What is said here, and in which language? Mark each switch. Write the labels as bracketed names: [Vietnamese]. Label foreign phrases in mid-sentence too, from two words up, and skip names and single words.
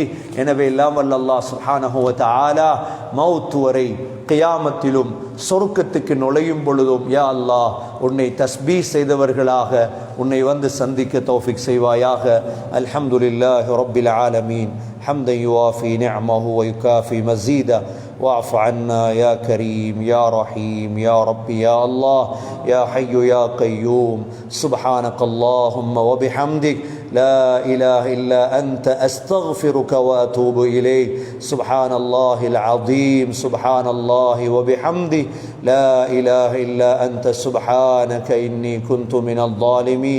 [Tamil] எனவே எல்லாம் வல்ல அல்லாஹ் [Arabic] سبحانه وتعالى [Tamil] மௌத் வரை கியாமத்திலும் சொர்க்கத்துக்கு நுழையும் பொழுதும் [Arabic] يا الله [Tamil] உன்னை தஸ்பீ செய்தவர்களாக உன்னை வந்து சந்திக்க தௌஃபீக் செய்வாயாக. [Arabic] الحمد لله رب العالمين حمدا يوافي نعمه ويكافئ مزيده واعف عنا يا كريم يا رحيم يا ربي يا الله يا حي يا قيوم. سبحانك اللهم وبحمدك لا إله إلا أنت أستغفرك وأتوب إليك. سبحان الله العظيم سبحان الله وبحمده لا إله إلا أنت سبحانك إني كنت من الظالمين.